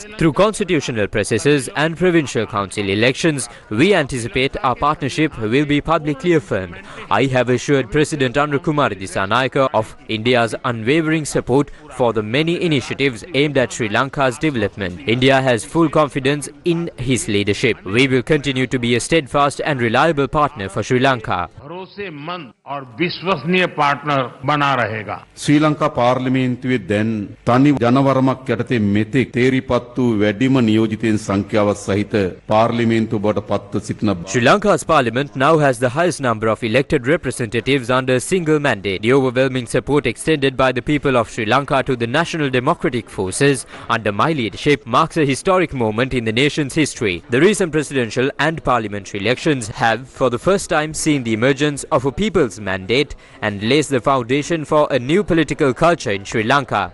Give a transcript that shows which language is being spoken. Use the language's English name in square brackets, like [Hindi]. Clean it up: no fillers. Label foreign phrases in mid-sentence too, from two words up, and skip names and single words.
[English] Through constitutional processes and provincial council elections, we anticipate our partnership will be publicly affirmed. I have assured President Anurakumara Dissanayake of India's unwavering support for the many initiatives aimed at Sri Lanka's development. India has full confidence in his leadership. We will continue to be a steadfast and reliable partner for Sri Lanka. [Hindi] भरोसेमंद और विश्वसनीय पार्टनर बना रहेगा। [Sinhala] ශ්‍රී ලංකා පාර්ලිමේන්තුවේ දැන් තනි ජනවරමක් යටතේ මෙතෙක් තේරිපත් වූ වැඩිම නියෝජිතයින් සංඛ්‍යාව සහිත පාර්ලිමේන්තුව බවට පත්ව සිටින [English] Sri Lanka's parliament now has the highest number of elected representatives under a single mandate. The overwhelming support extended by the people of Sri Lanka to the National Democratic Forces under my leadership marks a historic moment in the nation's history. The recent presidential and parliamentary elections have, for the first time, seen the emergence of a people's mandate and lays the foundation for a new political culture in Sri Lanka.